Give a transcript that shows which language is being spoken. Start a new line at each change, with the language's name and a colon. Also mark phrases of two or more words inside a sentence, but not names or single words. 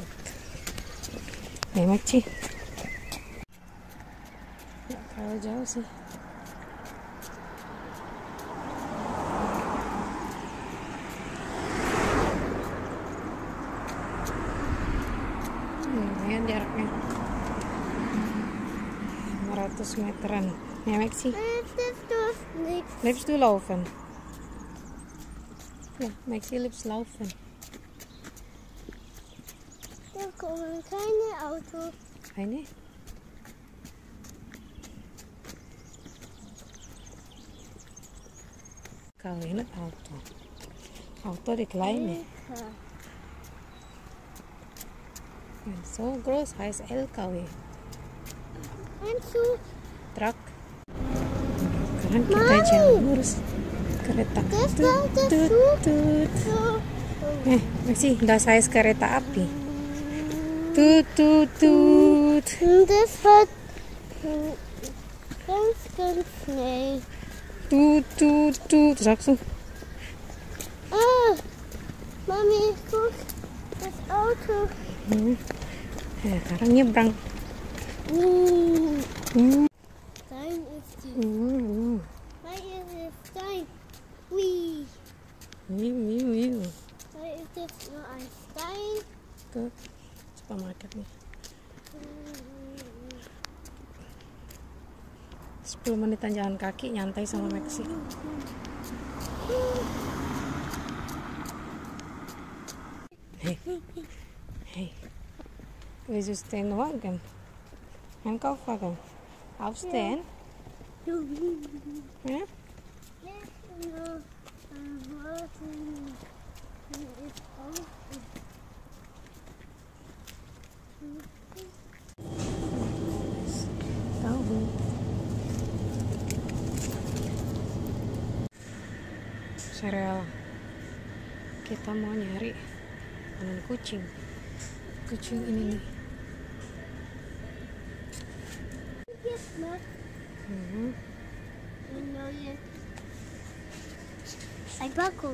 Indonesian: Enak sih, gak terlalu jauh sih. Lumayan jaraknya 500 meteran.
German: Ja, Maxi. Liebst du laufen? Ja, Maxi liebst laufen. Da kommen keine Autos. Keine?
Indonesian: Kalau ini auto.
German: Auto die kleine. So groß heißt LKW. Ein Zug.
Indonesian: Truk. Sekarang kita jalan lurus kereta.
German: Tut. Maxi, das heißt
Indonesian: kereta api. Tut.
German: Das hat ganz ganz schnell. Tut, sagst du? Ah, Mami, guck, das Auto.
Indonesian: Sekarang nyebrang.
German: Stein ist die. Da ist es Stein. Hui. Da ist jetzt nur ein Stein.
Indonesian: Ke supermarket nih. 10 menitan jalan kaki nyantai sama Maxi.
German: Hey, willst du stehen wagen? Einkaufwagen. Aufstehen? Ja?
Indonesian: Tahu. Sereal. Kita mau nyari mainan kucing. Kucing ini nih.
German: Ein Packung.